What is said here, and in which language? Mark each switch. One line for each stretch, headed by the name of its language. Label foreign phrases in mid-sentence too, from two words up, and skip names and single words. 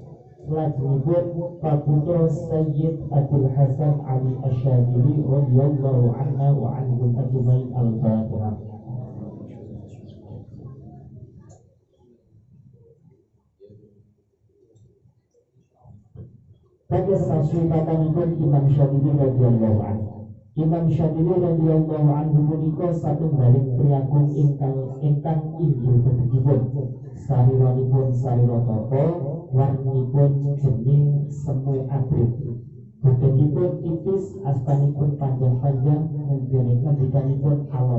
Javanese: Lajengipun paputra Sayyid Abdul Hasan Ali Asyadili
Arabic: radhiyallahu anhu wa anhum ajmain.
Javanese: Al-Fatihah. Pada saswifatanipun Imam Syadili
Arabic: radhiyallahu anhu.
Javanese: Imam Syadili
Arabic: radhiyallahu anhu
Javanese: punika satunggaling priyagung ingkang inggil bentukipun. Sariranipun sarira tapa, warnipun geni semu abrit. Bentukipun tipis, astanipun panjang-panjang, ngendikanipun alon.